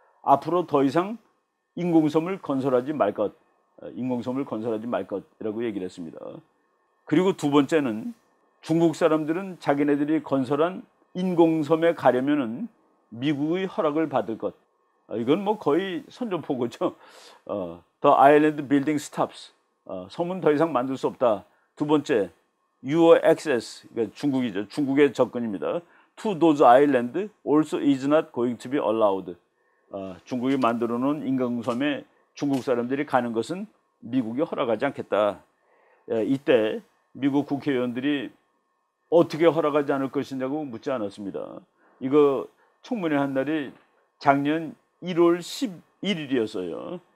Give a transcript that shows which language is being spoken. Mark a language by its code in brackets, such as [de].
[ko] 앞으로 더 이상 인공섬을 건설하지 말 것이라고 얘기를 했습니다. 그리고 두 번째는 중국 사람들은 자기네들이 건설한 인공섬에 가려면은 미국의 허락을 받을 것. 이건 뭐 거의 선전포고죠. [en] The island building stops. [ko] 섬은 더 이상 만들 수 없다. 두 번째, [en] your access. [ko] 그러니까 중국이죠. 중국의 접근입니다. [en] To those islands also is not going to be allowed. [ko] 중국이 만들어 놓은 인공섬에 중국 사람들이 가는 것은 미국이 허락하지 않겠다. 이때 미국 국회의원들이 어떻게 허락하지 않을 것이냐고 묻지 않았습니다. 이거 청문회 한 날이 작년 1월 11일이었어요.